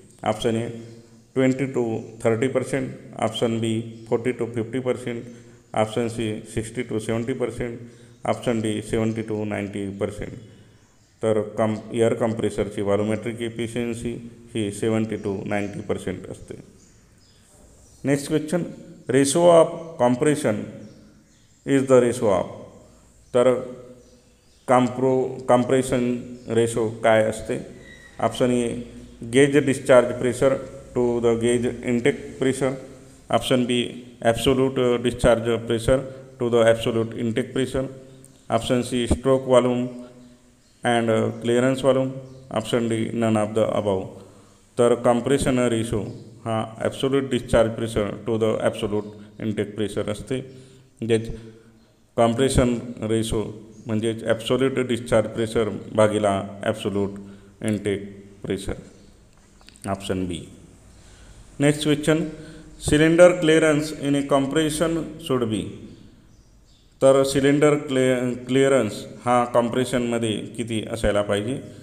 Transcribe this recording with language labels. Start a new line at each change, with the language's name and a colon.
English: Option A 20 to 30%, option B 40 to 50%, option C 60 to 70%, option D 70 to 90%.
Marathi: तर air कॉम्प्रेसरची व्हॉल्युमेट्रिक efficiency he 70 to 90% असते.
English: Next question. Ratio of compression is the ratio of.
Marathi: तर compression ratio काय असते?
English: Option A gauge discharge pressure to the gauge intake pressure, option B absolute discharge pressure to the absolute intake pressure, option C stroke volume and clearance volume, option D none of the above.
Marathi: तर compression ratio हा
English: absolute discharge pressure to the absolute intake pressure
Marathi: असते. म्हणजेच compression ratio म्हणजेच absolute discharge pressure भागिला absolute intake pressure.
English: Option B. Next question. Cylinder clearance in a compression should be.
Marathi: तर cylinder clearance हा कॉम्प्रेशनमध्ये किती असायला पाहिजे?